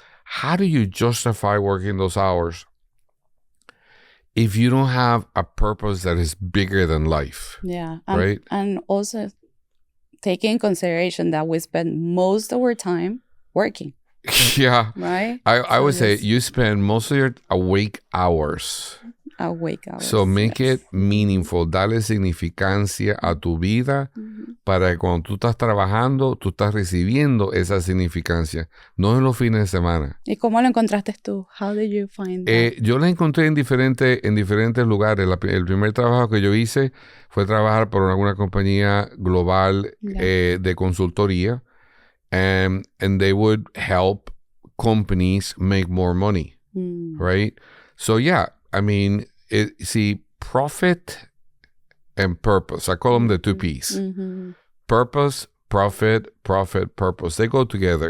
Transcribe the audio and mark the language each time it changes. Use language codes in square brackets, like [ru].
[en] How do you justify working those hours if you don't have a purpose that is bigger than life? Yeah. Right? And also taking in consideration that we spend most of our time working. Yeah. Right? I would say you spend most of your awake hours awake hours. So make it meaningful. [es] Dale significancia a tu vida para que cuando tú estás trabajando, tú estás recibiendo esa significancia. No en los fines de semana. ¿Y cómo lo encontraste tú? [en] How did you find that? [es] Yo la encontré en diferentes lugares. El primer trabajo que yo hice fue trabajar por alguna compañía global de consultoría. [en] And they would help companies make more money, right? So yeah, I mean, profit and purpose. I call them the two P's. Purpose, profit, purpose. They go together.